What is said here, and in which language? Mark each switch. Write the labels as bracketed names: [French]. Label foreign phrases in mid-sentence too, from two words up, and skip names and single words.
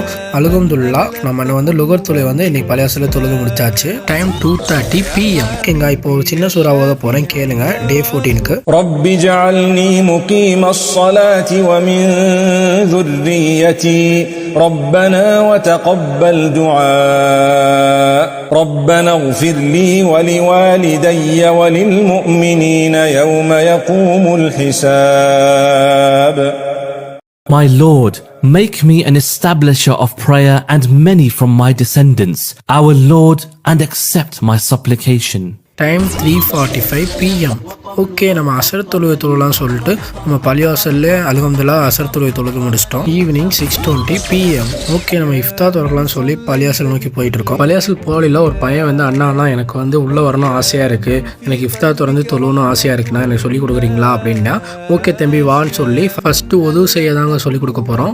[Tamil] அல்ஹம்துலில்லா நம்ம வந்து லுகர் தொழுவை வந்து இன்னைக்கு பழையாசல தொழுது முடிச்சாச்சு. [English] Time 2:30 PM. [Tamil] ஓகேங்க, இப்போ ஒரு சின்ன சூறா ஓத போறேன், கேளுங்க. டே 14க்கு [Arabic] رب اجعلني مقيم الصلاة ومن ذُرِّيَّتِي ربنا وتقبل دعاء ربنا اغفر لي ولوالدي وللمؤمنين يوم يقوم الحساب. [English] My Lord, make me an establisher of prayer and many from my descendants, our Lord, and accept my supplication. Time 3:45 PM. [Tamil] ஓகே, நம்ம அசர் தொழுவை தொழலாம் சொல்லிட்டு நம்ம பள்ளிவாசல்ல அல்ஹம்துலில்லாஹ் அசர் தொழுவை தொழுது முடிச்சிட்டோம். [English] Evening 6:20 PM. [Tamil] ஓகே, நம்ம இஃப்தார் திறக்கலாம்னு சொல்லி பள்ளிவாசல் நோக்கி போயிட்டு இருக்கோம். பள்ளிவாசல் போகல ஒரு பையன் வந்து அண்ணா எனக்கு வந்து உள்ள வரணும் ஆசையா இருக்கு, எனக்கு இஃப்தார் திறந்து தொழுவணும் ஆசையா இருக்குண்ணா, எனக்கு சொல்லி கொடுக்குறீங்களா அப்படின்னா, ஓகே தம்பி வான்னு சொல்லி ஃபர்ஸ்ட் ஒது செய்ய தாங்க சொல்லி கொடுக்க போறோம்.